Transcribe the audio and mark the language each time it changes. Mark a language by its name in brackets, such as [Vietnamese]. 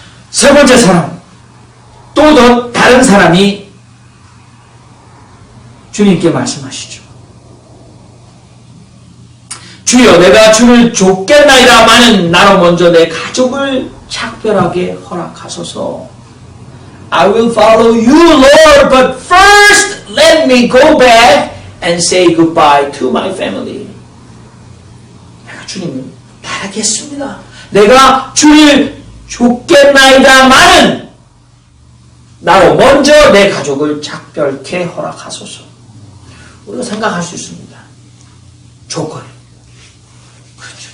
[Korean] 세 번째 사람, 또 더 다른 사람이 주님께 말씀하시죠. 주여, 내가 주를 좇겠나이다마는 나로 먼저 내 가족을 작별하게 허락하소서. [English] I will follow you, Lord, but first let me go back and say goodbye to my family. [Korean] 내가 주님을 따르겠습니다. 내가 주를 좇겠나이다마는 나로 먼저 내 가족을 작별케 허락하소서. 우리가 생각할 수 있습니다. 조건. 그렇죠.